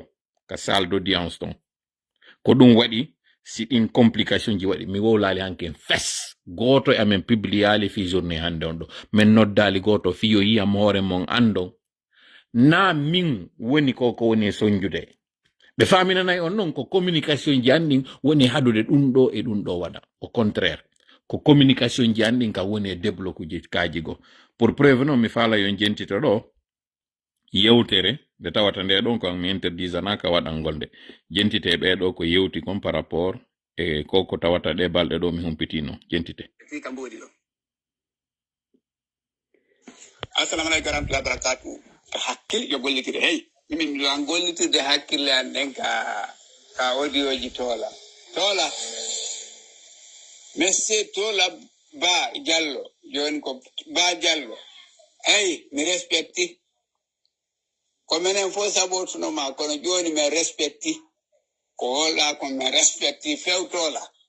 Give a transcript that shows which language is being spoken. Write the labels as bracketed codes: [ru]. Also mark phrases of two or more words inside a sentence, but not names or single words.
[ff] ka [fr] salle d'audience [ff] ton ko ɗum waɗi si ɗin complication ji waɗi mi wowlali hanken fes goto e amen publiali fi journée hande on ɗo min noddali goto fi yo yiyam hoore mon andon na min woni ko woni e soñjude ɓe faminanayi on noon ko communication ji andin woni haɗude ɗum ɗo e ɗum ɗo waɗa [fr] au contraire [ff] ko communication ji andin ka woni e débloqueji kaji go [fr] pour preuve [ff] noon mi faala yo jentito ɗo yewtere nde tawata nde ɗon ko mi interdisanaka waɗangol nde jentite ɓeɗo ko yewti kon [fr] par rapport [ff] e ko tawata ɗe balɗe ɗo mi humpitino jentite [ar] السلام عليكم ورحمة الله وبركاته [ff] ko hakkille yo gollitire hey min ɗan gollitirde hakkille an ɗen ka audio ji toola monsieur Tola Ba Diallo joni ko Ba Diallo hey mi respecti ko minen fo sabotunoma kono joni mi respecti ko holɗa ko mi respecti fewtola